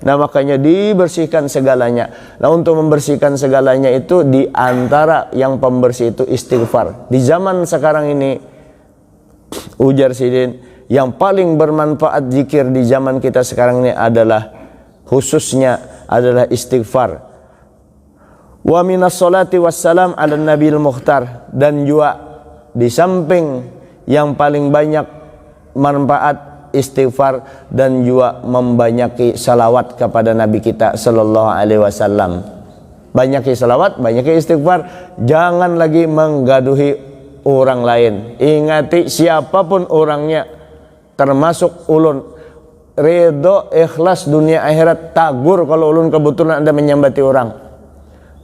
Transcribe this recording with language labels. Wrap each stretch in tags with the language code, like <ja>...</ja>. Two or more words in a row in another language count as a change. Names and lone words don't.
<bjn>Nah makanya dibersihkan segalanya. Nah untuk membersihkan segalanya itu, di antara yang pembersih itu istighfar. Di zaman sekarang ini, ujar sidin, yang paling bermanfaat zikir di zaman kita sekarang ini adalah, khususnya adalah istighfar.</bjn> <ar>ومن الصلاة والسلام على النبي المختار.</ar> <bjn>Dan juga di samping yang paling banyak manfaat istighfar, dan juga membanyaki salawat kepada Nabi kita</bjn> <ar>صلى الله عليه وسلم.</ar> <bjn>Banyaki salawat, banyaki istighfar. Jangan lagi menggaduhi orang lain. Ingati siapapun orangnya, termasuk ulun, ridho ikhlas dunia akhirat, tagur kalau ulun kebetulan Anda menyambati orang.</bjn>